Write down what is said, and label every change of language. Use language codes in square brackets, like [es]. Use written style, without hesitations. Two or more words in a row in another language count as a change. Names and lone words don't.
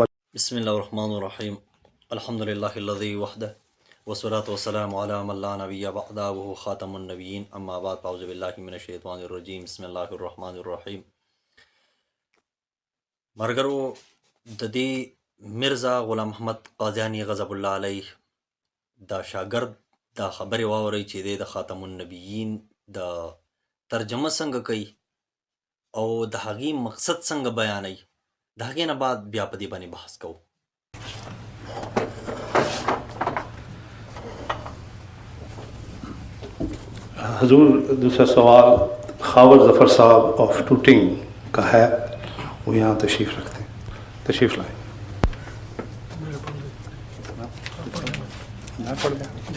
[ar] بسم اللہ الرحمن الرحیم، الحمد للہ الذی وحدہ والصلاۃ والسلام علی من لا نبی بعدہ وہو خاتم النبیین، اما بعد، اعوذ باللہ من الشیطان الرجیم، بسم اللہ الرحمن الرحیم۔ [ps] مرگرو ددی مرزا غلام محمد قادیانی [ar] غضب اللہ علیہ [ps] دا شاگرد دا خبر واوري چې دی د خاتم النبیین د ترجمه څنګه کوي او د هغې مقصد څنګه بیانوي، د هغې نه بعد بیا په دې باندې بحث کوو۔ [ur] حضور دوسرا سوال خاور ظفر صاحب آف ٹوٹنگ کا ہے، وہ یہاں تشریف رکھتے ہیں، تشریف لائیں۔ میں پڑھ دیں؟